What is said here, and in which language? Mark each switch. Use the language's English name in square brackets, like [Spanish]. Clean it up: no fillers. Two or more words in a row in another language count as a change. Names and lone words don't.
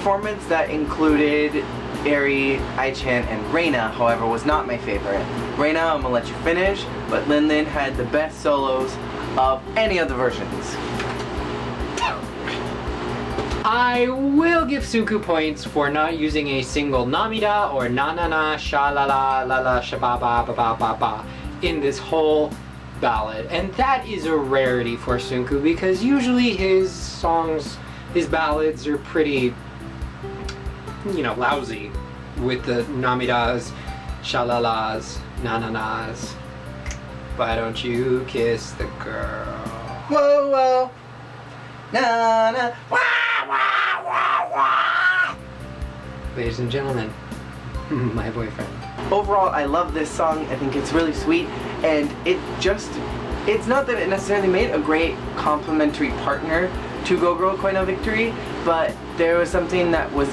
[English] The performance that included Eri, Aichan, and Reina, however, was not my favorite. Reina, I'm gonna let you finish, but Lin Lin had the best solos of any of the versions. I will give Tsunku points for not using a single namida or na-na-na, sha-la-la, la-la, sha-ba-ba-ba-ba-ba-ba in this whole ballad. And that is a rarity for Tsunku because usually his songs, his ballads are pretty, you know, lousy with the namidas, sha-la-las, na-na-nas. Why don't you kiss the girl? Whoa, whoa, na na, wah, wah, wah, wah. Ladies and gentlemen, my boyfriend. Overall, I love this song. I think it's really sweet, and it's not that it necessarily made a great complementary partner to Go Girl Koi No Victory, but there was something that was